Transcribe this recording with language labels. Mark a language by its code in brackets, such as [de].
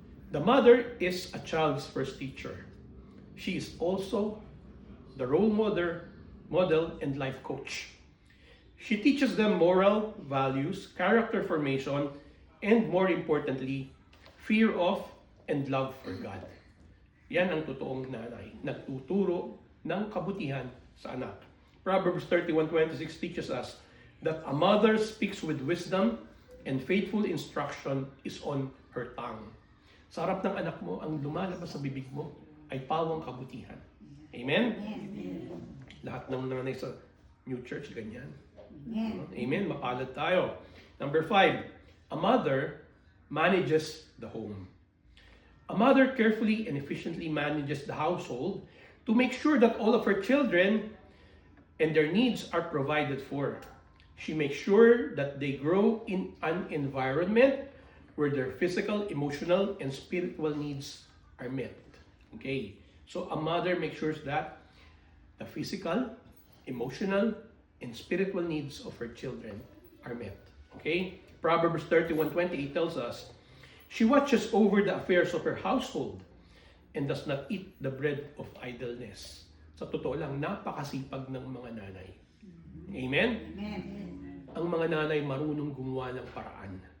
[en] The mother is a child's first teacher. She is also the role model and life coach. She teaches them moral values, character formation, and more importantly, fear of and love for God. [tl] Yan ang totoong nanay, nagtuturo ng kabutihan sa anak. [en] Proverbs 31:26 teaches us that a mother speaks with wisdom and faithful instruction is on her tongue. [tl] Sa harap ng anak mo, ang lumalabas sa bibig mo ay pawang kabutihan. Amen? Lahat ng nanay sa New Church, ganyan. Amen? Mapalad tayo. [en] Number 5, a mother manages the home. A mother carefully and efficiently manages the household to make sure that all of her children and their needs are provided for. She makes sure that they grow in an environment where their physical, emotional, and spiritual needs are met. Okay, so a mother makes sure that the physical, emotional, and spiritual needs of her children are met. Okay, Proverbs 31:28 tells us, she watches over the affairs of her household and does not eat the bread of idleness. [tl] Sa totoo lang, napakasipag ng mga nanay. Amen? Amen. Ang mga nanay marunong gumawa ng paraan.